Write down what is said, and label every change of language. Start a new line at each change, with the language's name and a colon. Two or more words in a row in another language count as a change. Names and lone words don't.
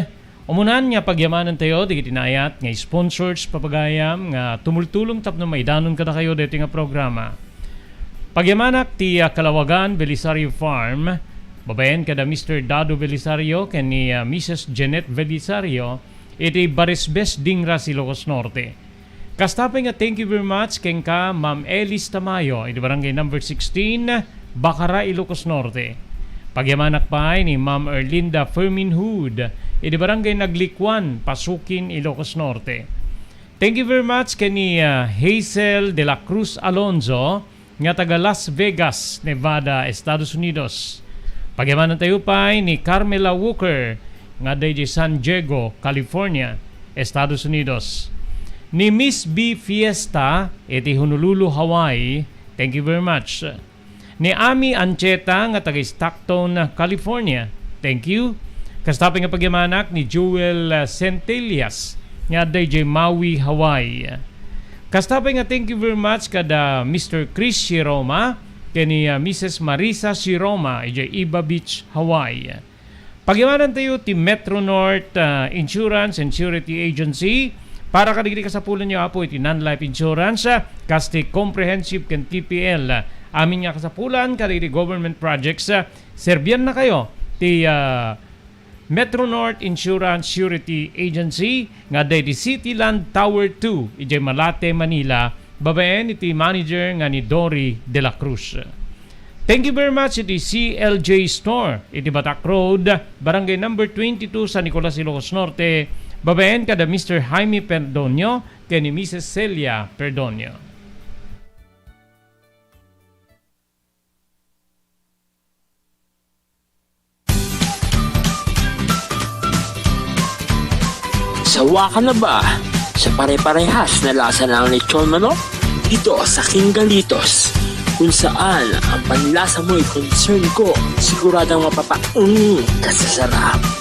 Iloko: Umunan nga pagyamanan tayo di tinayat nga sponsors papagayam nga tumultulong tapno may danon kada kayo dito nga programa. Pagyamanak ti Kalawagan Belisario Farm. Babayan kada Mr. Dado Belisario ken ni Mrs. Janet Belisario iti Barisbes Dingra Ilocos Norte. Kastapay nga
English: thank you very much
Iloko: ken ka Ma'am Elis Tamayo iti barangay number 16 Bacara Ilocos Norte. Pagyamanak pa ni Ma'am Erlinda Ferminhood iti barangay Naglikwan Pasukin Ilocos Norte.
English: Thank you very much
Iloko: ken ni Hazel de la Cruz Alonzo nga taga Las Vegas, Nevada, Estados Unidos. Pagyamanan tayo pa ni Carmela Walker nga day San Diego, California, Estados Unidos. Ni Miss B Fiesta iti Honolulu, Hawaii.
English: Thank you very much.
Iloko: Ni Ami Ancheta nga taga Stockton, California.
English: Thank you.
Iloko: Kastaping nga pagyamanak ni Joel Centelias nga day Maui, Hawaii. Kastaping nga
English: thank you very much
Iloko: kada Mr. Chris Shiroma kani Mrs. Marisa Shiroma ije Iba Beach, Hawaii. Pagyawanan tayo ti Metro North Insurance and Surety Agency para kadigdi kasapulan nyo apo iti non-life insurance kasti comprehensive ken TPL amin nga kasapulan kadigdi government projects serbian na kayo ti Metro North Insurance Surety Agency nga day di Cityland Tower 2 ije Malate, Manila. Babayan iti manager nga ni Dory de la Cruz.
English: Thank you very much
Iloko: iti CLJ Store iti Batak Road, barangay number 22 San Nicolas, Ilocos Norte. Babayan kada Mr. Jaime Perdonio ken ni Mrs. Celia Perdonio.
Filipino: Sawa ka na ba sa pare-parehas na lasa ng lechon manok? Dito sa King Galitos, kung saan ang panlasa mo'y concern ko, siguradang kasasarap.